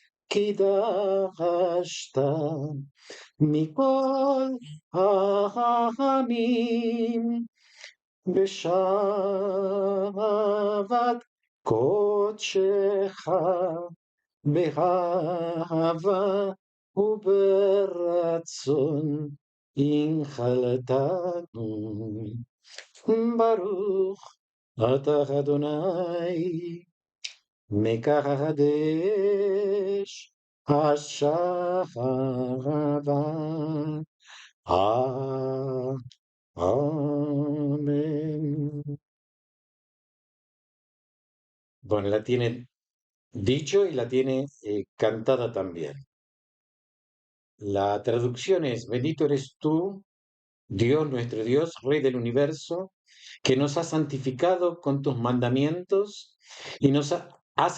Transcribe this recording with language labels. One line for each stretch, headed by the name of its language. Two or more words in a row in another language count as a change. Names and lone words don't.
Hebrew: קידשת מכל העמים, בשבת קודשך, באהבה וברצון הנחלתנו. ברוך אתה אדוני מקדש השבת.
Spanish: Amén. Bueno, la tiene dicho y la tiene cantada también. La traducción es, bendito eres tú, Dios, nuestro Dios, Rey del universo, que nos has santificado con tus mandamientos y has